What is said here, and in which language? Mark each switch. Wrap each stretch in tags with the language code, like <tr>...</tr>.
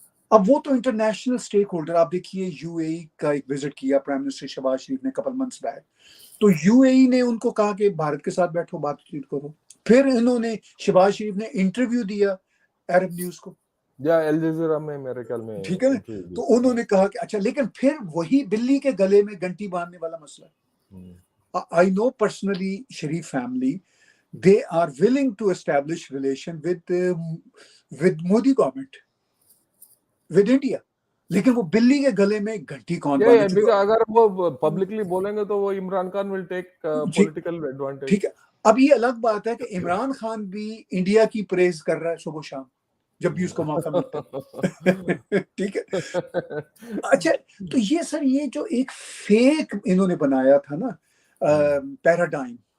<ur>اب وہ تو انٹرنیشنل سٹیک ہولڈر, آپ دیکھیے یو اے ای کا ایک وزٹ کیا پرائم منسٹر شہباز شریف نے</ur> <en>couple months back,</en> <ur>تو یو اے ای نے ان کو کہا کہ بھارت کے ساتھ بیٹھو بات چیت کرو. پھر انہوں نے شہباز شریف نے انٹرویو دیا عرب نیوز کو, الجزیرہ میں میرے خیال میں, ٹھیک ہے نا, تو انہوں نے کہا کہ اچھا, لیکن پھر وہی بلی کے گلے میں گھنٹی باندھنے والا مسئلہ.</ur> <en>I know personally Sharif family, they are willing to establish relation with Modi government, with India,</en> <ur>لیکن وہ بلی کے گلے میں گھنٹی کون باندھے. اگر وہ پبلکلی بولیں گے تو وہ Imran Khan</ur> <en>will take political advantage.</en> <ur>ٹھیک ہے, اب یہ الگ بات ہے کہ عمران خان بھی انڈیا کی پریز کر رہا ہے صبح شام جب بھی اس کو موقع ملتا ہے, ٹھیک ہے. اچھا, تو یہ سر یہ جو ایک فیک انہوں نے بنایا تھا نا پیراڈائم,</ur>